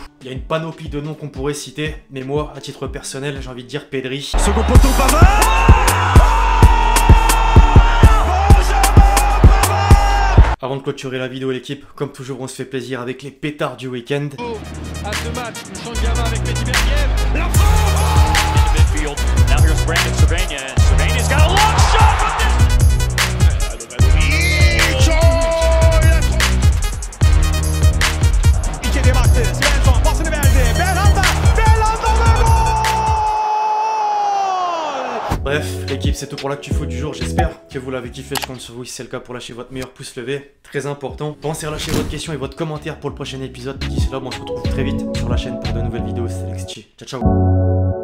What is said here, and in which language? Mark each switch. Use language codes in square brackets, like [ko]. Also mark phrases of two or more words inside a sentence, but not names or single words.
[fr] Il y a une panoplie de noms qu'on pourrait citer. Mais moi, à titre personnel, j'ai envie de dire Pedri. Second poteau, Pavard. Avant de clôturer la vidéo l'équipe, comme toujours on se fait plaisir avec les pétards du week-end. À ce match, le champ de gamin avec Mehdi Bergiev. La France! [en] In the midfield, now here's Brandon Cervania. And Cervania's got a long shot from this! [tr] İki baktı. Svensson pasını verdi. Belhanda ve gol! [fr] Bref, l'équipe, c'est tout pour l'Actu Foot du jour. J'espère que vous l'avez kiffé. Je compte sur vous si c'est le cas pour lâcher votre meilleur pouce levé. Très important. Pensez à lâcher votre question et votre commentaire pour le prochain épisode. D'ici là, on se retrouve très vite sur la chaîne pour de nouvelles vidéos. C'est Alexis. [it] Ciao, ciao.